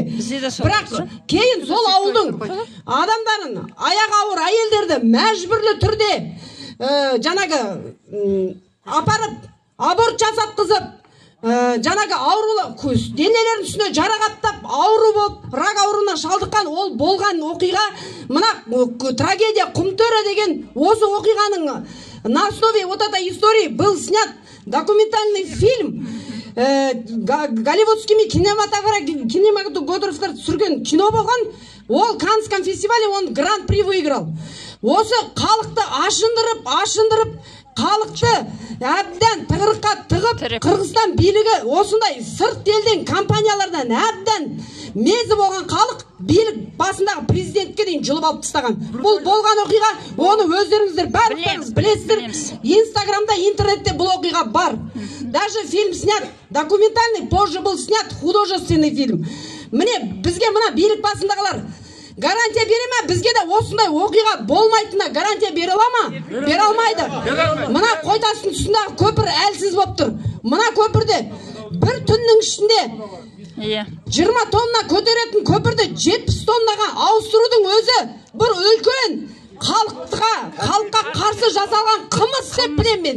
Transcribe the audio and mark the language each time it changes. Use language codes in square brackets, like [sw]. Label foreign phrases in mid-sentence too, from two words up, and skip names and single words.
[kk] Бірақ кейін сол ауылдың адамдарын, аяғы ауыр әйелдерді мәжбүрлі түрде жаңағы апарып, аборт жасатқызып, жаңағы аурулы денелерінің үстіне жарақаттап, ауру болып, рак ауруына шалдыққан ол болған оқиға, мына трагедия Құмтөре деген осы оқиғаның [ru] на основе вот этой истории был снят документальный фильм. [kk] Голливудскими кинематографтар түсірген кино болған. [ru] Ол Каннском фестивале он гран-при выиграл. [kk] Осы халықты ашындырып, халықты әбден тығырыққа тығып, Қырғызстан билігі осындай сырт елден компаниялардан әбден мезі болған халық билік басындағы президентке дейін жұлып алып тастаған. Бұл болған оқиға, оны өздеріңіздер барлықтарыңыз білесіздер. Инстаграмда, интернетте бұл оқиға бар. [ru] Даже фильм снят, документальный, позже был снят художественный фильм. [kk] Міне, бізге мына билік басындағылар гарантия бере ме? Бізге де осындай оқиға болмайтынына гарантия бере ала ма? Бере алмайды. Мына Қойтастың тұсындағы көпір әлсіз болып тұр. Мына көпірде бір түннің ішінде 20 тонна көтеретін көпірді 70 тоннаға ауыстырудың өзі бір үлкен халыққа қарсы жасалған қылмыс деп білемін мен.